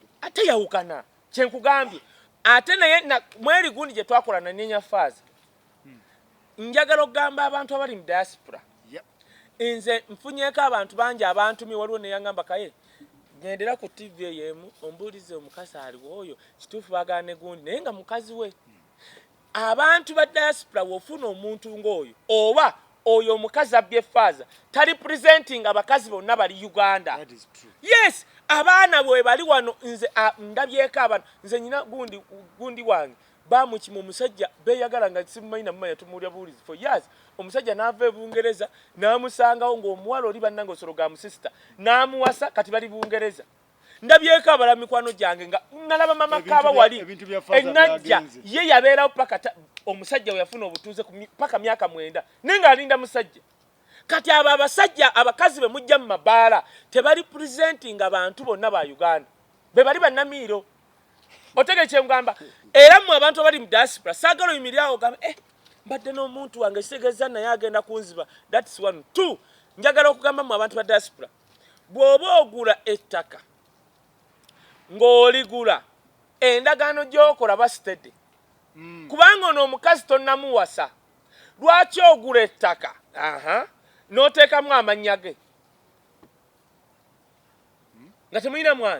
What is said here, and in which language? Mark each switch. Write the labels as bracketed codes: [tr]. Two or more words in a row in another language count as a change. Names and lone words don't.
[lg] ate yawukana kyenkugambye ate naye mweri gundi gye twakola na Nenya Faaza njagala okugamba abantu abali mu diaspora nze nfunyeeko abantu bangi abantumi waliwo neyangamba kaye gendera ku TV ey'emu ombuulize omukazi aliwo oyo kituufu baagala ne gundi naye nga mukazi we. Abantu ba diaspora wofuna omuntu ng'oyo oba oyo omukazi abbye Faaza tali presenting abakazi bonna bali Uganda. [en] That is true. Yes, [lg] abaana bwe bali wano nze ndabyeko abantu nze nyina gundi wange bamukima omusajja beeyagala nga simumanyi namumanya tumuwulira buwulizi [en] for years. [lg] Omusajja n'ava e Bungereza n'amusangawo ng'omuwala oli bannange osologa musisita n'amuwasa kati bali Bungereza. Ndabyeko abala mikwano gyange nga nalaba mama kaaba wali enajja ye yabeerawo paka omusajja we yafuna obutuuze paka myaka 9 nenga alinda musajja. Kati abo abasajja abakazi be mujja mu mabaala tebali presenting abantu bonna ba Uganda be bali bannamiiro. Otegeke ngamba era mu abantu abali mu diaspora saagala oyimirirawo ogamba mbadde n'omuntu wange kitegeza naye agenda kunziba. [en] That's one. [lg] 2 njagala okugamba mu abantu ba diaspora bw'oba ogula ettaka ng'oligula endagaano gy'okola basitedde kubanga ono omukazi tonnamuwasa lwaki ogula ettaka n'oteekamu amannya ge nga temulina mwana.